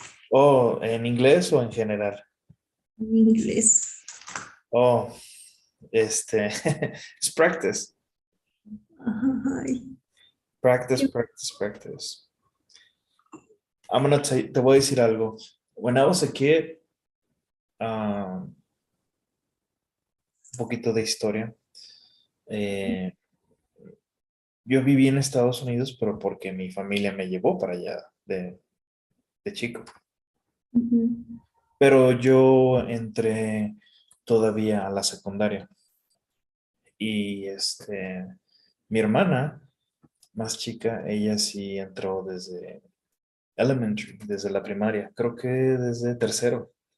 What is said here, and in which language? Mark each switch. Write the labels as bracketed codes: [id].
[es] Oh, ¿en inglés o en general? En inglés. Oh, es practice. Ay, [en] Practice, practice, practice. I'm gonna [es] te voy a decir algo. [en] When I was a kid, [es] un poquito de historia. Yo viví en Estados Unidos, pero porque mi familia me llevó para allá de chico. ujú. Pero yo entré todavía a la secundaria. Y mi hermana más chica, ella sí entró desde elementary, desde la primaria, creo que desde tercero.